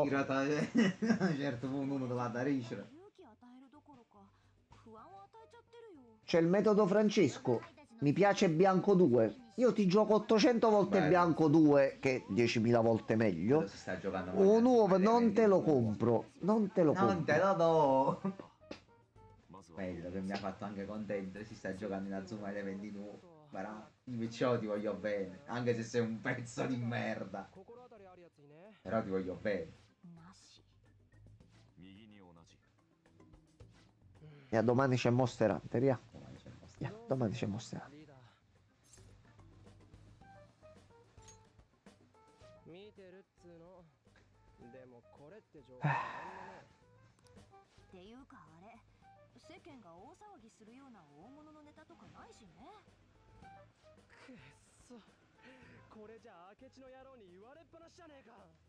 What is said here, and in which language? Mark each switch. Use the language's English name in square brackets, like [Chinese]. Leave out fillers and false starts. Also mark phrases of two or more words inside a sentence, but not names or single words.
[Italian] Girata, certo, uno te va da ricere. [Japanese] 勇気与えるどころか不安を与えちゃってるよ [Italian] C'è il metodo Francesco. Mi piace Bianco 2. Io ti gioco 800 volte Bello. Bianco 2, che è 10.000 volte meglio. Quello si sta giocando Un nuovo magari, non te lo vendi- compro. Non te lo Non compro. te lo do. [Japanese] まずは [Italian] Bello che mi ha fatto anche contento. Si sta giocando in Azuma e vendi nuovo. Perciò ti voglio bene. Anche se sei un pezzo di merda. [Japanese] 心当たりあるやついね [Italian] Però ti voglio bene. [Japanese] なし右に同じ [Italian] E domani c'è Monster Hunter, ya. Domani c'è il nostro- Ya, domani c'è Monster Hunter. [Japanese] リーダー見てるっつうのでもこれって情報なんもねっていうかあれ世間が大騒ぎするような大物のネタとかないしねくっそこれじゃ明智の野郎に言われっぱなしじゃねえか